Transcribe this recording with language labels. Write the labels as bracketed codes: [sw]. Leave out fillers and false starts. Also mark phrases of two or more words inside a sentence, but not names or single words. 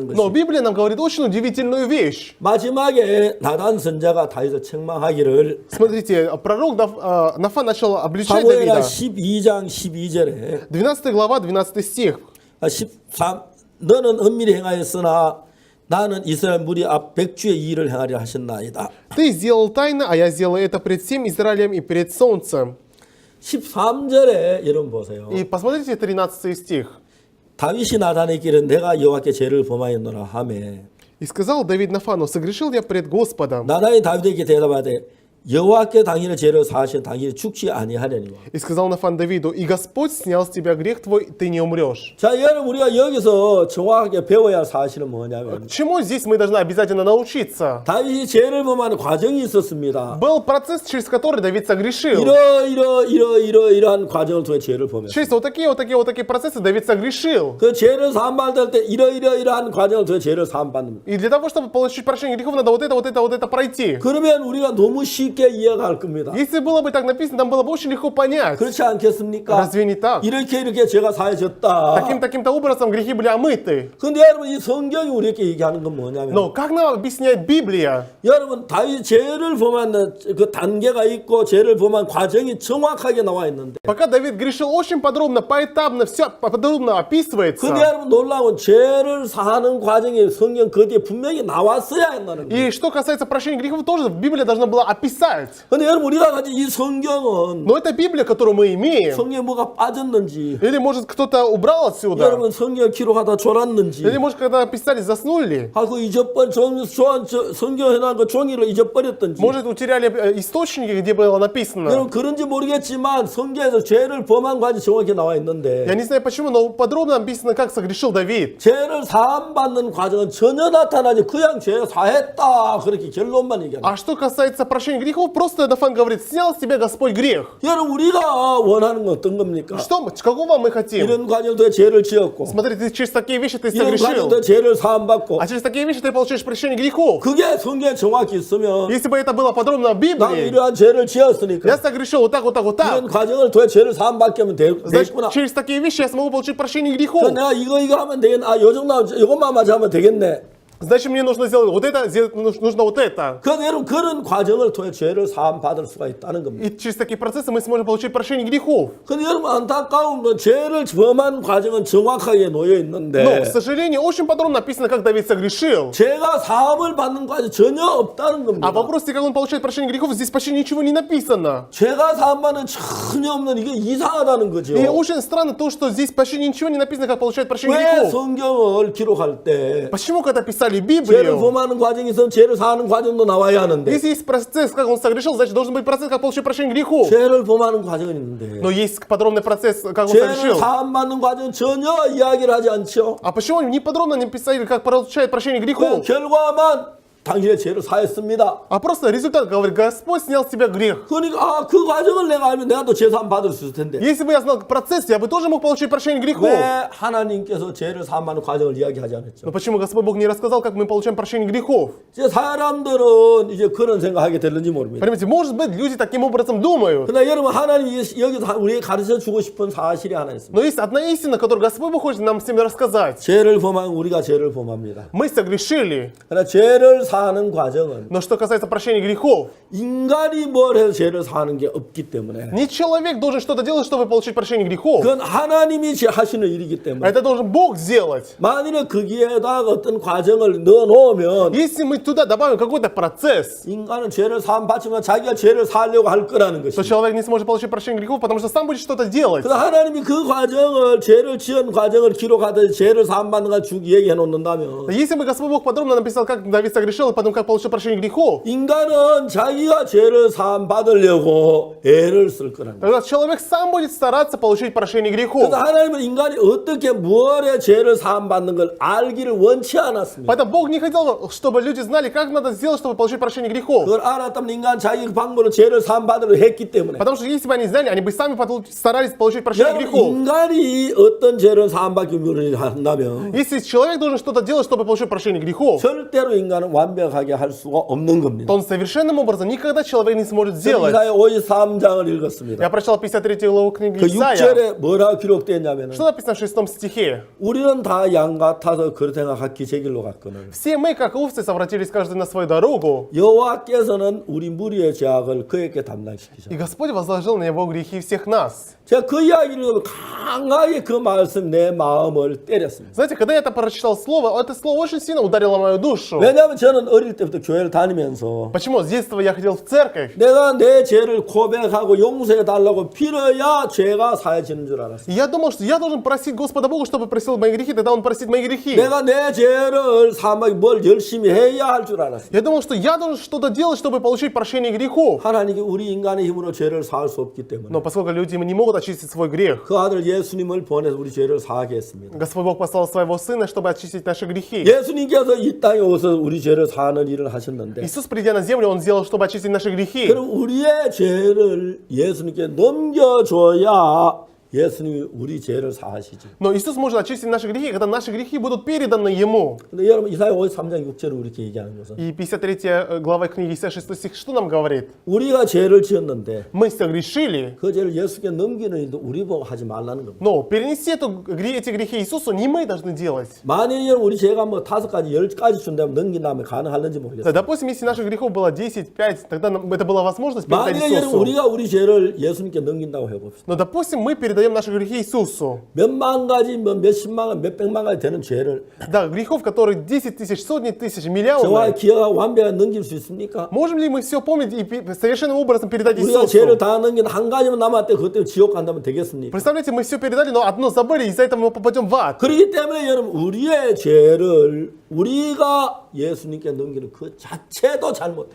[ru] Но [ko] 것이 [ru] Библия нам говорит очень удивительную вещь. [ko] 마지막에 나단 선자가 다윗을 책망하기를 [ru] Смотрите, пророк Нафан начал обличать [ko] 사무엘하 [ru] Давида. [ko] 12장 12절에 [ru] 12 глава, 12 стих. [ko] 13 너는 은밀히 행하였으나 나는 이스라엘 무리 앞 백주의 일을 행하리라 하셨나이다. [ru] Ты сделал тайно, а я сделаю это пред всем Израилем и пред солнцем. [ko] 13절에 여러분 보세요. [ru] И посмотрите 13 стих. [ko] 다윗이 나단에게는 내가 여호와께 죄를 범하였노라 하매 [ru] И сказал Давид Нафану, согрешил я пред Господом. [ko] 나단이 다윗에게 대답하되 여호와께 당신의 죄를 사하시면 당신이 죽지 아니하려니와. [ru] И сказал Нафан Давиду, и Господь снял с тебя грех твой, ты не умрешь. [ko] 자, 여러분 우리가 여기서 정확하게 배워야 할 사실은 뭐냐면 [ru] Чему здесь мы должны обязательно научиться? [ko] 다윗이 죄를 범하는 과정이 있었습니다. [ru] Был процесс, через который Давид согрешил. [ko] 이러한 과정을 통해 죄를 범했어요. [ru] Через вот такие процессы Давид согрешил. [ko] 그 죄를 사함받을 때 이러한 과정을 통해 죄를 사함받는. [ru] И для того, чтобы получить прощение грехов, надо вот это пройти. [ko] 그러면 우리가 너무 쉽게 이해할 겁니다. [ru] Если было бы так написано, нам было бы очень легко понять. [ko] 그렇지 않겠습니까? [ru] Разве не так? [ko] 이렇게 죄가 사해졌다. [ru] Таким-то образом грехи были омыты. [ko] 근데 여러분 이 성경이 우리에게 얘기하는 건 뭐냐면 [ru] Но как нам объясняет Библия? [ko] 여러분 다윗 죄를 범하는 그 단계가 있고 죄를 범한 과정이 정확하게 나와 있는데 [ru] Пока Давид грешил, очень подробно, поэтапно, все подробно описывается. [ko] 근데 여러분 놀라운 죄를 사하는 과정이 성경 그 뒤에 분명히 나왔어야 한다는 거예요. [ru] И что касается прощения грехов, тоже Библия должна была описать. [ko] 근데 여러분 우리가 가진 이 성경은 [ru] Но это Библия, которую мы имеем. [ko] 성경에 뭐가 빠졌는지 [ru] Или, может, кто-то убрал отсюда. [ko] 여러분 성경을 기록하다 졸았는지 [ru] Или, может, когда писали, заснули. [ko] 그 성경 해놓은 그 종이를 잊어버렸던지 [ru] Может, утеряли источники, где было написано. [ko] 여러분 그런지 모르겠지만 성경에서 죄를 범한 과정이 정확히 나와 있는데 [ru] Я не знаю почему, но подробно написано, как согрешил Давид. [ko] 죄를 사함받는 과정은 전혀 나타나지 그냥 죄 사했다 그렇게 결론만 얘기하는 [ru] А что касается прощения грехов, просто Нафан говорит, снял с тебя Господь грех. [ko] 여러분 우리가 원하는 건 어떤 겁니까? [ru] Какого мы хотим? [ko] 이런 과정을 통해 죄를 지었고 [ru] Смотри, ты через такие вещи ты [ko] 이런 과정을 [ru] согрешил. [ko] 통해 죄를 사함받고 [ru] А через такие вещи ты получаешь прощение грехов. [ko] 그게 성경에 정확히 있으면 [ru] Если бы это было подробно в [ko] 나는 [ru] Библии, [ko] 이러한 죄를 지었으니까 [ru] я согрешил вот так. [ko] 이런 과정을 통해 죄를 사함받게 하면 [ru] Значит, [ko] 되겠구나. [ru] через такие вещи я смогу получить прощение грехов. [ko] 그래서 내가 이거 하면 되겠네. 요 정도 이것만 맞아 하면 되겠네. [ru] Значит, мне нужно сделать вот это, нужно вот это. [ko] 그래서 여러분 그런 과정을 통해 죄를 사함받을 수가 있다는 겁니다. [ru] И через такие процессы мы сможем получить прощение грехов. [ko] 근데 여러분 안타까운 건 죄를 범한 과정은 정확하게 놓여 [ru] Но, [ko] 있는데 [ru] к сожалению, очень подробно написано, как Давид согрешил. [ko] 죄가 사함을 받는 과정이 전혀 없다는 겁니다. [ru] А в вопросе, как он получает прощение грехов, здесь почти ничего не написано. [ko] 죄가 사함받는 전혀 없는 이게 이상하다는 거죠. [ru] И очень странно то, что здесь почти ничего не написано, как получает прощение [ko] 왜 [ru] грехов. [ko] 성경을 기록할 때 [ru] Почему, когда писали читали [ko] 죄를 [ru] Библию, [ko] 범하는 과정이 있으면 죄를 사하는 과정도 나와야 하는데 [ru] если есть процесс, как он согрешил, значит, должен быть процесс, как получить прощение грехов. [ko] 죄를 범하는 과정은 있는데 [ru] Но есть подробный процесс, как он [ko] 죄를 [ru] согрешил. [ko] 사함받는 과정은 전혀 이야기를 하지 않죠. [ru] А почему они не подробно не писали, как получает прощение [ko] 그 [ru] грехов? [ko] 결과만 당신의 죄를 사했습니다. [ru] А просто результат говорит, Господь снял с тебя грех. [ko] 그러니까 그 과정을 내가 알면 내가 또 죄 사함 받을 수 있을 텐데 [ru] Если бы я знал процесс, я бы тоже мог получить прощение грехов. [ko] 왜 하나님께서 죄를 사함하는 과정을 이야기하지 않았죠? [ru] Но почему Господь Бог не рассказал, как мы получаем прощение грехов? [ko] 이제 사람들은 이제 그런 생각하게 될는지 모릅니다. [ru] Понимаете, может быть, люди таким образом думают. [ko] 그러나 여러분 하나님이 여기서 우리에게 가르쳐 주고 싶은 사실이 하나 있습니다. [ru] Но есть одна истина, которую Господь Бог хочет нам всем рассказать. [ko] 죄를 범한 우리가 죄를 범합니다. [ru] Мы согрешили. [ko] 그러나 죄를 사하는 과정은 [ru] Но что касается прощения грехов, [ko] 인간이 뭘 해서 죄를 사하는 게 없기 때문에 [ru] не человек должен что-то делать, чтобы получить прощение грехов. [ko] 그건 하나님이 하시는 일이기 때문에 [ru] Это должен Бог сделать. [ko] 만일에 거기에다 어떤 과정을 넣어놓으면 [ru] Если мы туда добавим какой-то процесс, [ko] 인간은 죄를 사함 받지만 자기가 죄를 사하려고 할 거라는 [ru] то [ko] 것입니다. [ru] человек не сможет получить прощение грехов, потому что сам будет что-то делать. [ko] 그래서 하나님이 그 과정을 죄를 지은 과정을 기록하듯이 죄를 사함 받는 걸 쭉 얘기해 놓는다면 [ru] Если бы Господь Бог подробно написал, как Давид согрешил, и потом как получил прощение грехов, [ko] 인간은 자기가 죄를 사함 받으려고 애를 쓸 거라는 거예요. [ru] тогда человек сам будет стараться получить прощение грехов. [ko] 그래서 하나님은 인간이 어떻게 무엇에 죄를 사함 받는 걸 알기를 원치 않았습니다. [ru] Поэтому Бог не хотел, чтобы люди знали, как надо сделать, чтобы получить прощение грехов. [ko] 그걸 알았다면 인간 자기 방법으로 죄를 사함 받으려 했기 때문에 [ru] Потому что если бы они знали, они бы сами старались получить прощение [ko] 여러분, [ru] грехов. [ko] 인간이 어떤 죄를 사함 받기 위해 한다면 [ru] Если человек должен что-то делать, чтобы получить прощение грехов, [ko] 절대로 인간은 완벽하게 할 수가 없는 겁니다. [ru] то он совершенным образом никогда человек не сможет сделать. [ko] 이사야 53장을 읽었습니다. [ru] Я прочитал 53 главу книги [ko] 그 [ru] Исаия. [ko] 6절에 뭐라고 기록되었냐면 [ru] Что написано в 6 стихе? [ko] 우리는 다 양 같아서 그릇행하 각기 제 길로 갔거늘 [ru] Все мы, как овцы, совратились каждый на свою дорогу, [ko] 여호와께서는 우리 무리의 죄악을 그에게 [ru] и [ko] 담당시키셨다. [ru] Господь возложил на него грехи всех нас. [ko] 제가 그 이야기를 강하게 그 말씀 내 마음을 때렸습니다. [ru] Знаете, когда я это прочитал слово, это слово очень сильно ударило мою душу. [ko] 왜냐하면 저는 어릴 때부터 교회를 다니면서 [ru] Почему? С детства я ходил в церковь, [ko] 내가 내 죄를 고백하고 용서해 달라고 빌어야 죄가 사해지는 줄 알았어요. [ru] и я думал, что я должен просить Господа Бога, чтобы просил мои грехи, тогда Он простит мои грехи. [ko] 내가 내 죄를 사함하기 뭘 열심히 해야 할 줄 알았어요. [ru] Я думал, что я должен что-то делать, чтобы получить прощение грехов. [ko] 하나님이 우리 인간의 힘으로 죄를 사할 수 없기 때문에 [ru] Но поскольку люди не могут очистить свой грех, [ko] 그 아들 예수님을 보내서 우리 죄를 사하게 했습니다. [ru] Господь Бог послал своего Сына, чтобы очистить наши грехи. [ko] 예수님께서 이 땅에 오셔서 우리 죄를 사하는 일을 하셨는데 [ru] Иисус, придя на землю, Он сделал, чтобы очистить наши грехи. [ko] 그럼 우리의 죄를 예수님께 넘겨줘야 예수님이 우리 죄를 사하시죠. [ru] Но Иисус может очистить наши грехи, когда наши грехи будут переданы Ему. [ko] 근데 여러분 이사야 53장 6절을 이렇게 얘기하는 것은 [ru] И 53 глава книги Исаия 6 стих что нам говорит? [ko] 우리가 죄를 지었는데 [ru] Мы согрешили, [ko] 그 죄를 예수께 넘기는 일도 우리 보고 하지 말라는 겁니다. [ru] но перенести эти грехи Иисусу не мы должны делать. [ko] 만일 여러분 우리 죄가 뭐 5가지, 10가지 준다면 넘긴다면 가능할는지 모르겠어요. [ru] Допустим, если наших грехов было 10, 5, тогда это была возможность передать [ko] 만일 여러분 [ru] Иисусу. [ko] 우리가 우리 죄를 예수님께 넘긴다고 해봅시다. [ru] Но допустим, мы передаем наши грехи Иисусу. [ko] 몇만 가지, 뭐 몇십만 가지, 몇백만 가지 되는 죄를 [ru] Да, грехов, которые 10 тысяч, сотни тысяч, [ko] 저와 [ru] миллионы. [ko] 기억하고 완벽하게 넘길 수 있습니까? [ru] Можем ли мы все помнить и совершенным образом передать [ko] 우리가 죄를 [ru] Иисусу? [ko] 다 넘긴 한 가지만 남았대 그것 때문에 지옥 간다면 되겠습니까? [ru] Представляете, мы все передали, но одно забыли, из-за этого мы попадем в ад. [ko] 그렇기 때문에 여러분 우리의 죄를 우리가 예수님께 넘기는 그 자체도 잘못돼요.